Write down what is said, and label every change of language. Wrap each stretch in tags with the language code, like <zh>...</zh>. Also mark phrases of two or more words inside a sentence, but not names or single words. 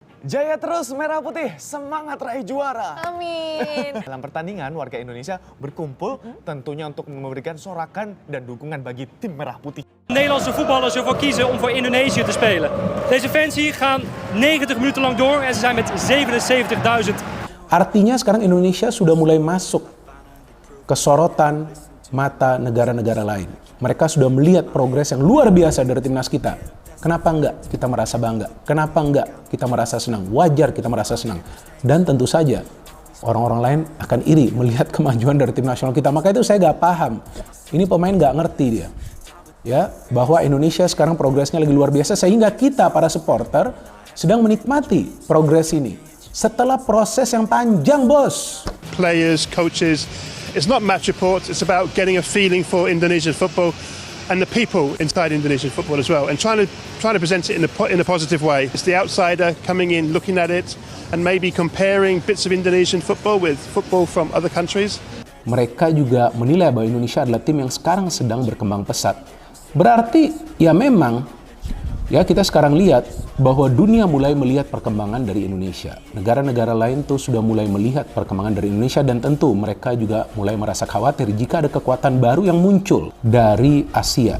<id>Jaya terus Merah Putih, semangat raih juara. Amin. Dalam pertandingan, warga Indonesia berkumpul tentunya untuk memberikan sorakan dan dukungan bagi tim Merah Putih.</id> <nl>Nederlandse voetballers ervoor kiezen om voor Indonesië te spelen. Deze fans hier gaan 90 minuten lang door en ze zijn met 77.000.</nl> <id>Artinya sekarang Indonesia sudah mulai masuk ke sorotan mata negara-negara lain. Mereka sudah melihat progres yang luar biasa dari timnas kita. Kenapa enggak kita merasa bangga? Kenapa enggak kita merasa senang? Wajar kita merasa senang. Dan tentu saja orang-orang lain akan iri melihat kemajuan dari tim nasional kita. Maka itu saya nggak paham. Ini pemain nggak ngerti dia. Ya, bahwa Indonesia sekarang progresnya lagi luar biasa sehingga kita para supporter sedang menikmati progres ini. Setelah proses yang panjang, bos.</id> <en>Players, coaches, it's not match reports, it's about getting a feeling for Indonesian football and the people inside Indonesian football as well, and trying to present it in a positive way. It's the outsider coming in, looking at it, and maybe comparing bits of Indonesian football with football from other countries.</en> <id>Mereka juga menilai bahwa Indonesia adalah tim yang sekarang sedang berkembang pesat. Berarti ya memang ya kita sekarang lihat bahwa dunia mulai melihat perkembangan dari Indonesia. Negara-negara lain tuh sudah mulai melihat perkembangan dari Indonesia dan tentu mereka juga mulai merasa khawatir jika ada kekuatan baru yang muncul dari Asia.</id>